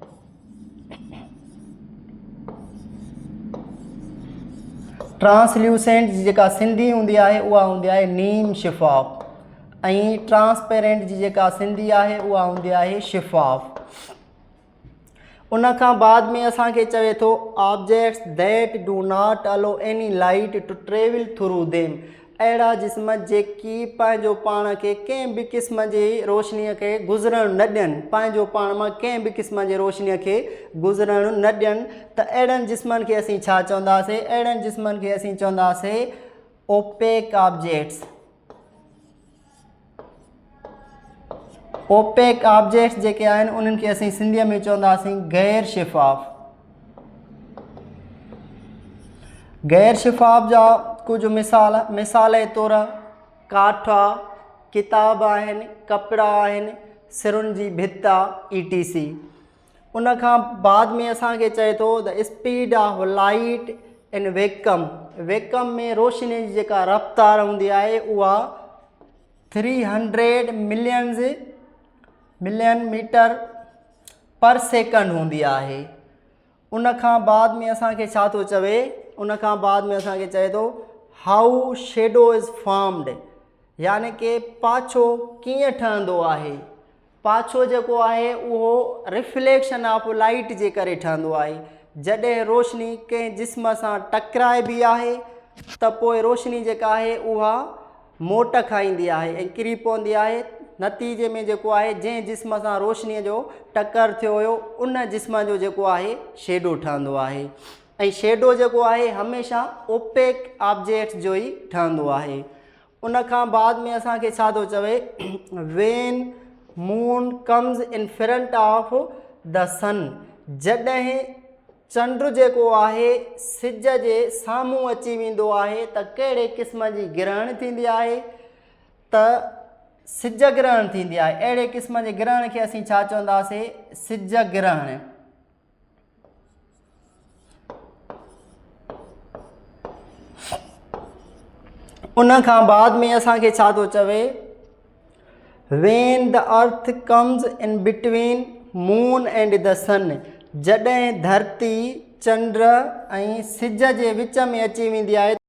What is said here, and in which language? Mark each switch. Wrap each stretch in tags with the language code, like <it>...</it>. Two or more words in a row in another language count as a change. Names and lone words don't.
<sd>ट्रांसल्यूसेंट जी जेका सिंधी हूंदी आहे उहा हूंदी आहे नीम शिफ़ाफ़, ऐं ट्रांसपेरेंट जी जेका सिंधी आहे उहा हूंदी आहे शिफ़ाफ़। उन खां बाद में असांखे चवे थो</sd> <en>objects that do not allow any light to travel through them.</en> <sd>अहिड़ा जिस्म जेकी पंहिंजो पाण खे कंहिं बि क़िस्म जी रोशनीअ खे गुज़रणु न ॾियनि, पंहिंजो पाण मां कंहिं बि क़िस्म जे रोशनीअ खे गुज़रणु न ॾियनि, त अहिड़नि जिस्मनि खे असीं छा चवंदासीं? अहिड़नि जिस्मनि खे असीं चवंदासीं</sd> <en>opaque objects.</en> <sd>ओपेक ऑब्जेक्ट्स जेके आहिनि उन्हनि खे असीं सिंधीअ में चवंदासीं गैर शिफ़ाफ़। गैर शिफ़ाफ़ जा कुझु मिसाल जे तौरु काठ आहे, किताब आहिनि, कपिड़ा आहिनि, सिरुनि जी भित आहे, ETC। उन खां बाद में असांखे चए थो</sd> <en>the speed of light in vacuum.</en> <sd>वैकम में रोशनी जी जेका रफ़्तार हूंदी आहे उहा 300</sd> <en>million metre per second</en> <sd>हूंदी आहे। उन खां बाद में असांखे छा थो चवे, उन खां बाद में असांखे चए थो</sd> <en>how shadow is formed,</en> <sd>यानी कि पाछो कीअं ठहंदो आहे। पाछो जेको आहे उहो</sd> <en>reflection of light</en> <sd>जे करे ठहंदो आहे। जॾहिं रोशनी कंहिं जिस्म सां टकराइबी आहे त पोइ रोशनी जेका आहे उहा मोट खाईंदी आहे ऐं किरी पवंदी आहे। नतीजे में जेको आहे जंहिं जिस्म सां रोशनीअ जो टकर थियो हुयो उन जिस्म जो जेको आहे शेडो ठहंदो आहे। ऐं शेडो जेको आहे हमेशह</sd> <en>opaque objects</en> <sd>जो ई ठहंदो आहे। उन खां बाद में असांखे छा थो चवे,</sd> <en>when moon comes in front of the sun,</en> <sd>जॾहिं चंड जेको आहे सिज जे साम्हूं अची वेंदो आहे त कहिड़े क़िस्म जी ग्रहण थींदी आहे, त सिज ग्रहण थींदी आहे। अहिड़े क़िस्म जे ग्रहण खे असीं छा चवंदासीं, सिज ग्रहण। उन खां बाद में असांखे छा थो चवे,</sd> <en>when the earth comes in between moon and the sun,</en> <sd>जॾहिं धरती चंड ऐं सिज जे विच में अची वेंदी आहे</sd>